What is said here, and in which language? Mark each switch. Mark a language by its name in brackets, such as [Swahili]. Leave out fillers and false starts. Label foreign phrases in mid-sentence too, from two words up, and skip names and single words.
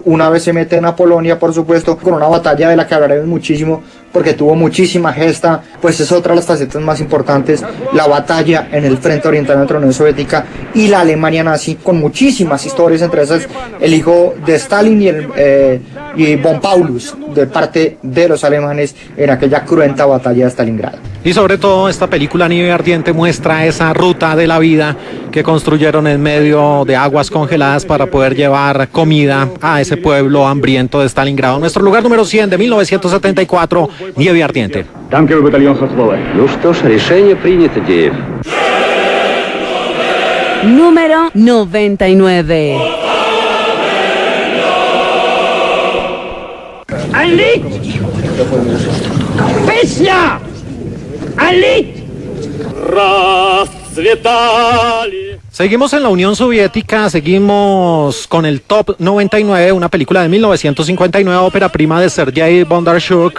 [Spanish] Una vez se meten a Polonia, por supuesto, con una batalla de la que hablaremos muchísimo, porque tuvo muchísima gesta, pues es otra de las facetas más importantes, la batalla en el frente oriental entre la Unión Soviética y la Alemania nazi, con muchísimas historias, entre esas el hijo de Stalin y von Paulus, de parte de los alemanes en aquella cruenta batalla de Stalingrado. Y sobre todo esta película Nieve Ardiente muestra esa ruta de la vida que construyeron en medio de aguas congeladas para poder llevar comida a ese pueblo hambriento de Stalingrado. Nuestro lugar número 100 de 1974, Nieve Ardiente. [Russian] Танковый батальон Хохлова. Ну что ж, решение принято, Деев. [Spanish] Número 99. [German] Ein Lied! Песня! Ein Lied! [Spanish] Seguimos en la Unión Soviética, seguimos con el Top 99, una película de 1959, ópera prima de Sergei Bondarchuk.